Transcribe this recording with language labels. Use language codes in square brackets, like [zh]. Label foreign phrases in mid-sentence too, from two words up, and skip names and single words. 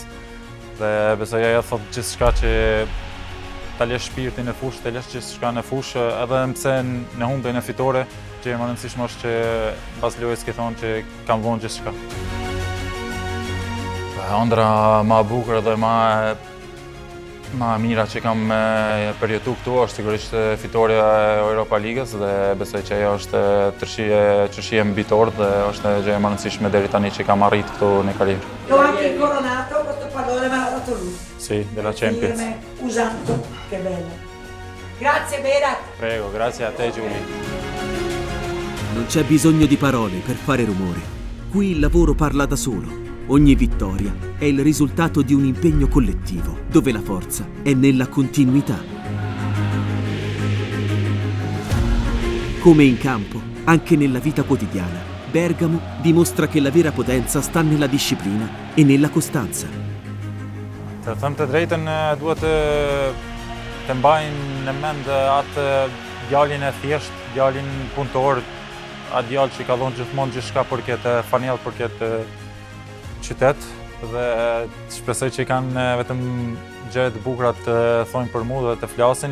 [sq] Dhe besoj ajo thot gjithçka që ta lesh shpirtin në fushë, ta lesh gjithçka në fushë, edhe pse në humbjen e fitore, që më rëndësishme është që pas lojës ke thonë që kam vënë gjithçka. Ëndra ma bukur dhe ma mira që kam përjetu këtu është sigurisht fitoria e Europa Ligës dhe besoj që ajo është çështje mbitor dhe është gjë e rëndësishme deri tani që kam arritë këtu në karrierë. [it] L'ho anche incoronato, questo pallone me l'ha dato lui. Sì, della Champions. Firme usato, che bello. Grazie Berat. Prego, grazie a te Giulia. Non c'è bisogno di parole per fare rumore. Qui il lavoro parla da solo. Ogni vittoria è il risultato di un impegno collettivo, dove la forza è nella continuità. Come in campo, anche nella vita quotidiana, Bergamo dimostra che la vera potenza sta nella disciplina e nella costanza. [sq] Të them të drejtën, duhet të mbajnë në mend atë djalin e thjesht, djalin punëtor, atë djalë që ka dhënë gjithmonë gjithçka për këtë fanell, për këtë qytet dhe shpresoj që kanë vetëm gjëra të bukura të thonë për mua dhe të flasin.